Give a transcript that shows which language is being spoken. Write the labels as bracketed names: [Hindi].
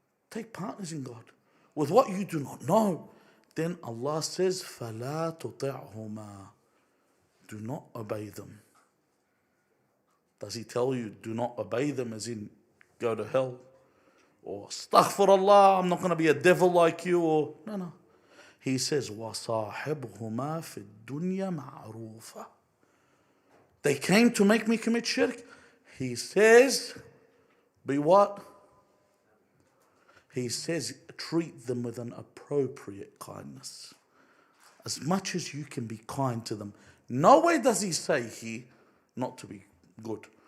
[English] Take partners in God with what you do not know. Then Allah says, [Arabic] فَلَا تُطِعْهُمَا. [English] Do not obey them. Does he tell you, do not obey them as in go to hell? Or astaghfirullah, I'm not going to be a devil like you, or no. He says, [Arabic] وَصَاحِبْهُمَا فِي الدُّنْيَا مَعْرُوفًا. [English] They came to make me commit shirk. He says, be what? He says, treat them with an appropriate kindness. As much as you can be kind to them. Nowhere does he say here not to be good.